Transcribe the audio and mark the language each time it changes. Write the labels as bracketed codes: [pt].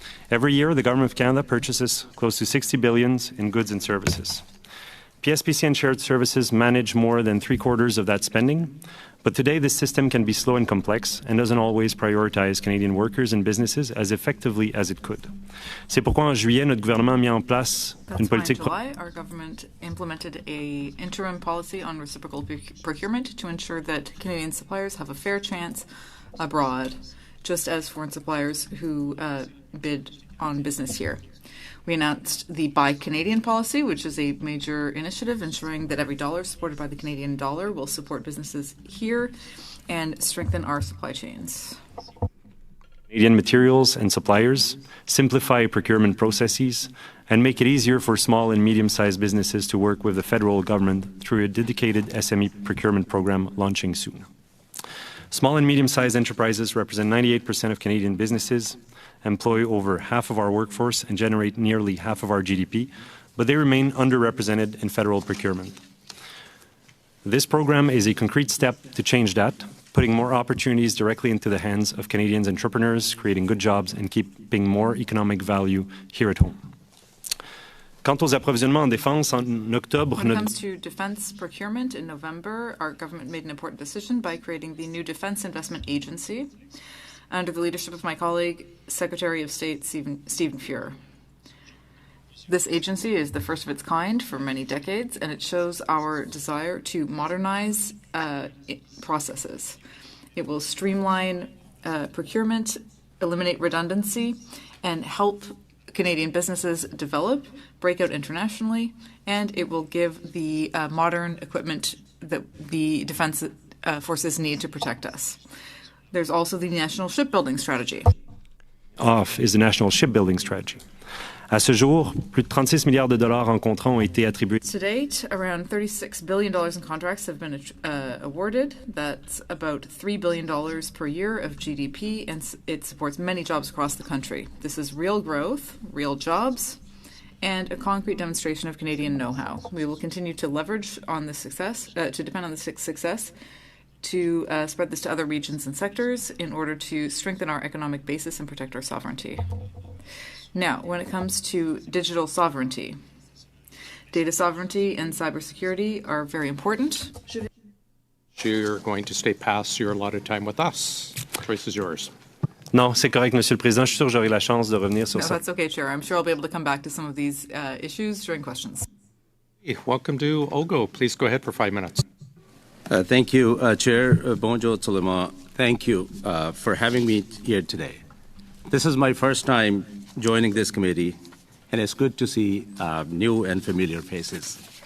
[en] Every year, the Government of Canada purchases close to $60 billion in goods and services. PSPC and shared services manage more than 3/4 of that spending, but today this system can be slow and complex and doesn't always prioritize Canadian workers and businesses as effectively as it could. [fr] C'est pourquoi en juillet, notre gouvernement a mis en place une politique. [en] In July, our government implemented an interim policy on reciprocal procurement to ensure that Canadian suppliers have a fair chance abroad, just as foreign suppliers who bid on business here. We announced the Buy Canadian policy, which is a major initiative ensuring that every dollar supported by the Canadian dollar will support businesses here and strengthen our supply chains. Canadian materials and suppliers, simplify procurement processes, and make it easier for small and medium-sized businesses to work with the federal government through a dedicated SME procurement program launching soon. Small and medium-sized enterprises represent 98% of Canadian businesses, employ over half of our workforce, and generate nearly half of our GDP, but they remain underrepresented in federal procurement. This program is a concrete step to change that, putting more opportunities directly into the hands of Canadians entrepreneurs, creating good jobs, and keeping more economic value here at home. [fr] Quant aux approvisionnements en défense, en octobre... [en] When it comes to defense procurement, in November, our government made an important decision by creating the new Defense Investment Agency under the leadership of my colleague, Secretary of State Stephen Pierre. This agency is the first of its kind for many decades, and it shows our desire to modernize processes. It will streamline procurement, eliminate redundancy, and help Canadian businesses develop, break out internationally, and it will give the modern equipment that the defense forces need to protect us. There's also the National Shipbuilding Strategy. Off is the National Shipbuilding Strategy. [fr] À ce jour, plus de 36 milliards de dollars en contrats ont été attribués. [en] To date, around $36 billion in contracts have been awarded. That's about $3 billion per year of GDP, and it supports many jobs across the country. This is real growth, real jobs, and a concrete demonstration of Canadian know-how. We will continue to leverage on this success, to depend on this success, to spread this to other regions and sectors in order to strengthen our economic basis and protect our sovereignty. Now, when it comes to digital sovereignty, data sovereignty and cybersecurity are very important. You're going to stay past your allotted time with us. The choice is yours. [fr] Non, c'est correct, Monsieur le Président. Je suis sûr que j'aurai la chance de revenir sur [en] No, [fr] ça. [en] that's okay, Chair. I'm sure I'll be able to come back to some of these issues during questions. Welcome to Ogo. Please go ahead for 5 minutes. Thank you, Chair. [fr] Bonjour tout le monde. [en] Thank you for having me here today. This is my first time joining this committee, and it's good to see new and familiar faces.